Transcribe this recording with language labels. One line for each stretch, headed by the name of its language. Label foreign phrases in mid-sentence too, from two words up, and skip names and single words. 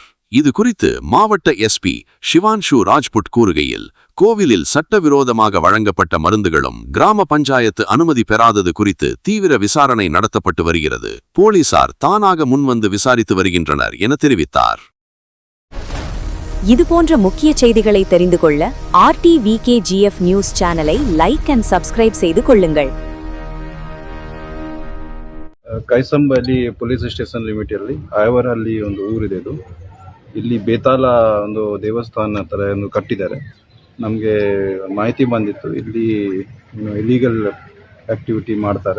Tamil: இது குறித்து மாவட்ட SP ஷிவான்ஷு ராஜ்புட் கூறுகையில், கோவிலில் சட்டவிரோதமாக வழங்கப்பட்ட மருந்துகளும் கிராம பஞ்சாயத்து அனுமதி பெறாதது குறித்து தீவிர விசாரணை நடத்தப்பட்டு வருகிறது. போலீசார் தானாக முன்வந்து விசாரித்து வருகின்றனர் என தெரிவித்தார். இதுபோன்ற முக்கிய செய்திகளை தெரிந்து கொள்ள RTVKGF நியூஸ் சேனலை
English: like and subscribe
Tamil: செய்து கொள்ளுங்கள்.
Kannada: ಕೈಸಂಬಲ್ಲಿ
English: police station
Kannada: ಲಿಮಿಟಲ್ಲಿ ಐವರಲ್ಲಿ ಒಂದು ಊರಿದೆ. ಇದು ಇಲ್ಲಿ ಬೇತಾಲ ಒಂದು ದೇವಸ್ಥಾನ ಥರ ಒಂದು ಕಟ್ಟಿದ್ದಾರೆ. ನಮಗೆ ಮಾಹಿತಿ ಬಂದಿತ್ತು ಇಲ್ಲಿ
English: illegal activity
Kannada: ಮಾಡ್ತಾರೆ.